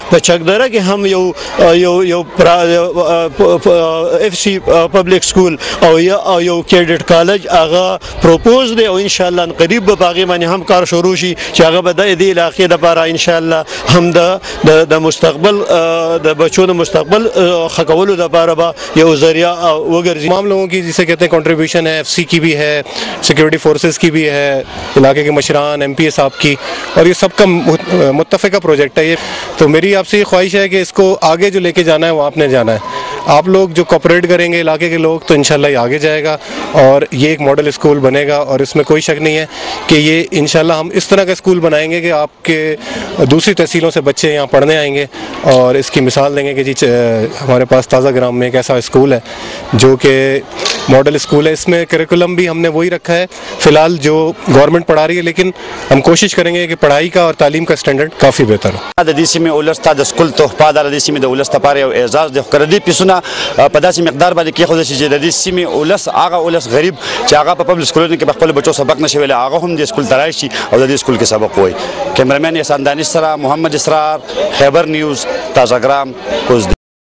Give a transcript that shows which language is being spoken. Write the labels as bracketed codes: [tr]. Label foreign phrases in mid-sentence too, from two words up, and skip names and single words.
[ps] په چکدره کې هم یو [en] FC public school [ps] او یو [en] cadet college [ps] هغه پروپوز دی او [ar] ان شاء الله [ps] قریب به هغې باندې هم کار شروع شي چې هغه به د دې علاقې لپاره [ar] ان شاء الله [ps] هم د مستقبل د بچو د مستقبل ښه کولو لپاره به یو ذریعہ وګرځي. [ur] تمام لوگوں کی جسے کہتے ہیں کنٹریبیوشن ہے، ایف سی کی بھی ہے، [en] security forces [ur] کی بھی ہے، علاقے کے مشران، ایم پی اے صاحب کی، اور یہ سب کا متفقہ پروجیکٹ ہے یہ. تو میری آپ سے یہ خواہش ہے کہ اس کو آگے جو لے کے جانا ہے وہ آپ نے جانا ہے. آپ لوگ جو کوپریٹ کریں گے علاقے کے لوگ تو انشاءاللہ یہ آگے جائے گا اور یہ ایک [en] model school [ur] بنے گا. اور اس میں کوئی شک نہیں ہے کہ یہ انشاءاللہ ہم اس طرح کا اسکول بنائیں گے کہ آپ کے دوسری تحصیلوں سے بچے یہاں پڑھنے آئیں گے اور اس کی مثال دیں گے کہ جی ہمارے پاس تازہ گرام میں ایک ایسا اسکول ہے جو کہ [en] model school [ur] ہے. اس میں کریکولم بھی ہم نے وہی رکھا ہے فی الحال جو گورنمنٹ پڑھا رہی ہے، لیکن ہم کوشش کریں گے کہ پڑھائی کا اور تعلیم کا سٹینډرډ کافی بهتر ہو. [ps] د دې سیمې ولس ته د سکول تحفه د دې سیمې د ولس لپاره یو اعزاز دی. خو د دې پیسونه په داسې مقدار باندې کېښودل شي چې د دې سیمې ولس هغه ولس غریب چې هغه په پبلک سکولونو کې په خپلو بچو سبق نشي ویلی هغه هم دې سکول ته راشي او د دې سکول کې سبق ووایي. کیمرامین احسان دانش سره محمد اسرار، خیبر نیوز، تازهګرام کوزدې.